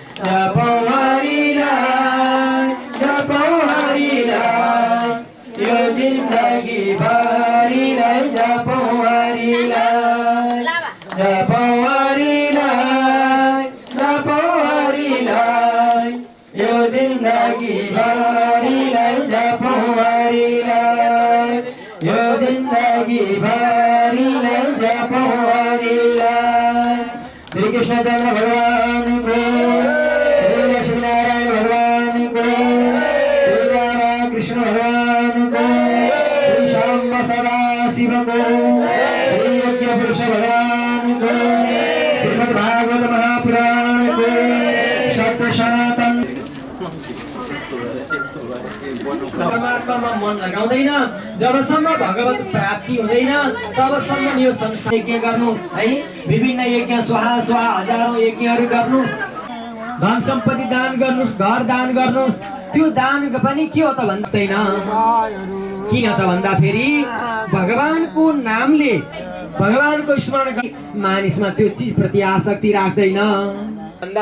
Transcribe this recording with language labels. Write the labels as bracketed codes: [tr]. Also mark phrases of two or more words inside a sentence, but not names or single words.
[ne] यो जिंदगी भरि लाई जप हरि राम यो जिंदगी भरि लाई जप हरि राम यो जिंदगी भरि लाई जप हरि राम श्री कृष्णचंद्र भगवान को श्री लक्ष्मीनारायण भगवान को श्री राधा कृष्ण भगवान को श्री शाम्ब सदा शिव को श्री यज्ञ पुरुष भगवान को श्रीमद् भागवत महापुराण को सत्य सनातन परमात्मामा मन लगाउँदैन जबसम्म भगवत प्राप्ति हुँदैन तबसम्म यो संसार यज्ञ गर्नुहोस् है विभिन्न यज्ञ स्वाहा स्वाहा हजारौं यज्ञहरू गर्नुहोस् धन सम्पत्ति दान गर्नुहोस् घर दान गर्नुहोस् त्यो दान पनि के हो त भन्दैन किन त भन्दा फेरि भगवानको नामले भगवानको स्मरण गरी मानिसमा त्यो चीज प्रति आसक्ति राख्दैन भन्दा